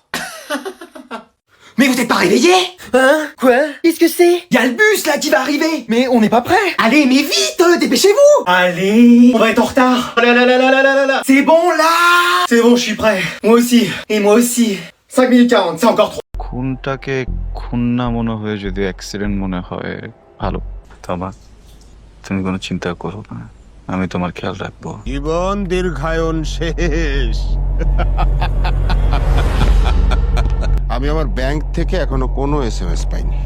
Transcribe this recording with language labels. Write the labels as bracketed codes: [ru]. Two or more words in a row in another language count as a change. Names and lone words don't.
[fr] Mais vous êtes pas réveillés? Hein? Quoi? Qu'est-ce que c'est? Y a le bus là qui va arriver. Mais on n'est pas prêt. Allez, mais vite, dépêchez-vous. Allez, on va être en retard. Oh là là là là là là là là. C'est bon là. C'est bon, je suis prêt. Moi aussi. Et moi aussi. 5 minutes 40, c'est encore trop. [bn] খুনটাকে খুন না মনে হয়ে যদি অ্যাক্সিডেন্ট মনে হয় ভালো তোমার তুমি কোনো চিন্তা করো না আমি তোমার খেয়াল রাখবো জীবন দীর্ঘায়ন শেষ। আমি আমার ব্যাংক থেকে এখনো কোনো এসএমএস পাইনি।